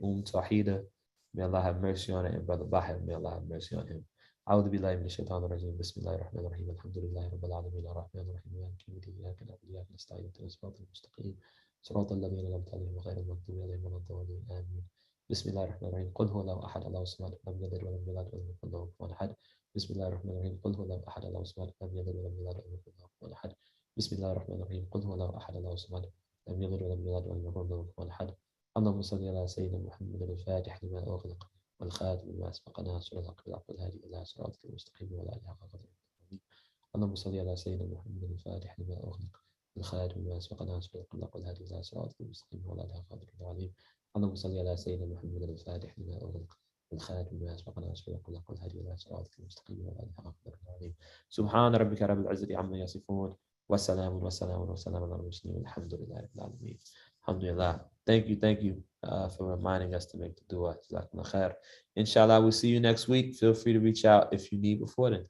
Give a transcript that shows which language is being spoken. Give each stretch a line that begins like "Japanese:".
English: Tahida, may Allah have mercy on it, and Brother Bahir, may Allah have mercy on him.
Arabic: أعوذ بالله من الشيطان الرجيم. بسم الله الرحمن الرحيم. الحمد لله رب العالمين الرحمن الرحيم مالك يوم الدين إياك نعبد وإياك نستعين اهدنا الصراط المستقيم صراط الذين أنعمت عليهم غير المغضوب عليهم ولا الضالين آمين. بسم الله الرحمن الرحيم قل هو الله أحد الله الصمد لم يلد ولم يولد ولم يكن له كفوا أحد بسم الله الرحمن الرحيم قل هو الله أحد الله الصمد لم يلد ولم يولد ولم يكن له كفوا أحد بسم الله الرحمن الرحيم قل هو الله أحد الله الصمد لم يلد ولم يولد ولم يكن له كفوا أحد اللهم صل على سيدنا محمد الفاتح لما أغلق والخاتم لما سبق ناصر الحق بالحق والهادي إلى صراطك المستقيم وعلى آله حق قدره. اللهم صل على سيدنا محمد الفاتح لما أغلق والخاتم لما سبق ناصر الحق بالحق والهادي إلى صراطك المستقيم وعلى آله حق قدره العظيم. اللهم صل على سيدنا محمد الفاتح لما أغلق والخاتم لما سبق ناصر الحق بالحق والهادي إلى صراطك المستقيم وعلى آله حق قدره العظيم. سبحان ربك رب العزة عما يصفون والسلام على المرسلين والحمد لله رب العالمين.
English: Alhamdulillah. Thank you for reminding us to make the dua. Jazakumullah khair. Inshallah, we'll see you next week. Feel free to reach out if you need before then.